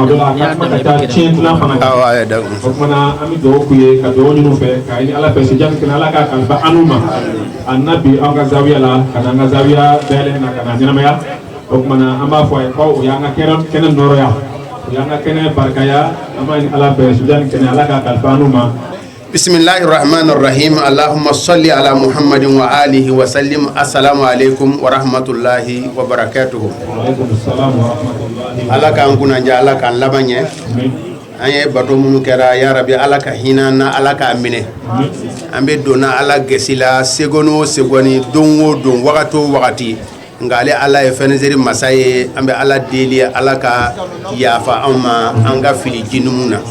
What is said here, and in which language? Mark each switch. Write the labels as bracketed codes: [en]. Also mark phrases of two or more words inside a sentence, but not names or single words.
[bm] dɔ la a ka kuma ka taa tiɲɛtila fana kan o tuma na an bɛ dugawu k'u ye ka dugawu ɲini u fɛ k'a ɲini Ala fɛ sijani kɛnɛ Ala k'a kalifa an n'u ma a na bi an ka zawiya la ka na an ka zawiya dayɛlɛ na ka na ɲɛnamaya o tuma na an b'a fɔ a ye ko o y'an ka kɛnɛ nɔrɔya o y'an ka kɛnɛ barikaya an b'a ɲini Ala fɛ sijani kɛnɛ Ala k'a kalifa an n'u ma. [ar] بسم الله الرحمن الرحيم. اللهم صل على محمد وآله وسلم. السلام عليكم ورحمة الله وبركاته. [bm] Ala k'an kunnadiya, Ala k'an laban ɲɛ. An ye bato minnu kɛra [ar] يا رب [bm] Ala ka hinɛ na, Ala k'a minɛ. An bɛ donna Ala gɛsi la seconde o seconde, don o don, wagati o wagati. Nka ale Ala ye fɛnɛsɛri masa ye, an bɛ Ala deli Ala ka yafa an ma an ka fili jinumu na.